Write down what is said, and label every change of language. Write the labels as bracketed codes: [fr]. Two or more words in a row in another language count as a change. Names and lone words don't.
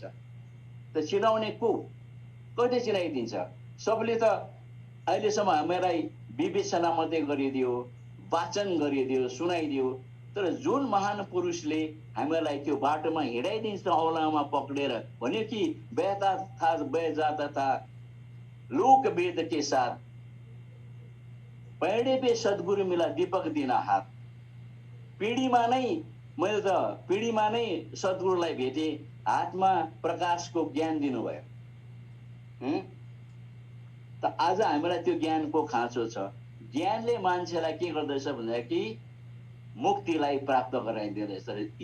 [ne] त चिनाउने कहिले चिनाइदिन्छ? सबले त अहिलेसम्म हामीलाई विवेचना मात्रै गरिदियो, वाचन गरिदियो, सुनाइदियो, तर जुन महान पुरुषले हामीलाई त्यो बाटोमा हिँडाइदिन्छ औलामा पक्रेर भन्यो कि [hi] बहता था बह जाता था लोक वेद के साथ, पैडे पे सद्गुरु मिला दीपक दिना हात। [ne] पिँढीमा नै सद्गुरुलाई भेटे, हातमा प्रकाशको ज्ञान दिनुभयो। त आज हामीलाई त्यो ज्ञानको खाँचो छ। ज्ञानले मान्छेलाई के गर्दैछ भन्दाखेरि मुक्तिलाई प्राप्त गराइदिँदैछ।